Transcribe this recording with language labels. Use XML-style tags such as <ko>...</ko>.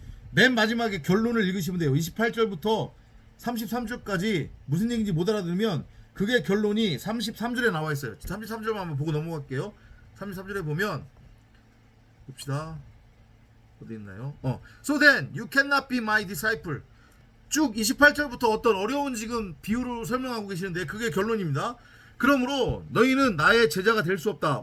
<ko>맨 마지막에 결론을 읽으시면 돼요. 28절부터 33절까지 무슨 얘기인지 못 알아들으면 그게 결론이 33절에 나와 있어요. 33절만 한번 보고 넘어갈게요. 33절에 보면 봅시다. 어디 있나요?</ko> <en>So then you cannot be my disciple.</en> <ko>쭉 28절부터 어떤 어려운 지금 비유로 설명하고 계시는데 그게 결론입니다. 그러므로 너희는 나의 제자가 될 수 없다.</ko>